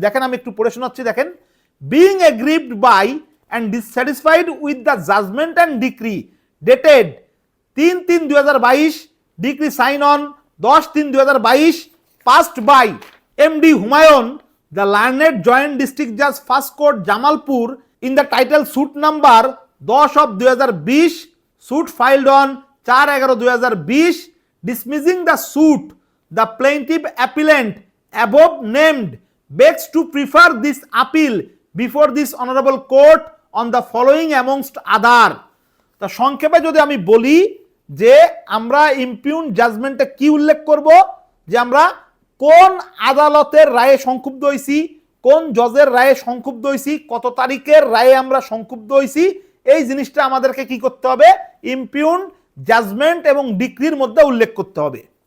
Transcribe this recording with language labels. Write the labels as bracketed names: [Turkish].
[Bangla] দেখেন আমি একটু পড়ে শোনাচ্ছি, দেখেন [English] Being এগ্রিভড by and dissatisfied with the judgement and decree dated 3/3/2022, decree sign on 10/3/2022, passed by MD Humayun the learned joint district Jaaz first court Jamalpur in the title suit number 10 of 2020, suit filed on 4/11/2020, dismissing the suit. The plaintiff appellant above named begs to prefer this appeal before this honorable court on the following amongst other. [Bangla] তা সংক্ষেপে যদি আমি বলি যে আমরা ইমপিউন জাজমেন্টে কি উল্লেখ করব, যে আমরা কোন আদালতের রায়ে সংক্ষুব্ধ হইছি, কোন জজের রায়ে সংক্ষুব্ধ হইছি, কত তারিখের রায়ে আমরা সংক্ষুব্ধ হইছি, এই জিনিসটা আমাদেরকে কি করতে হবে ইমপিউন জাজমেন্ট এবং ডিক্রির মধ্যে উল্লেখ করতে হবে।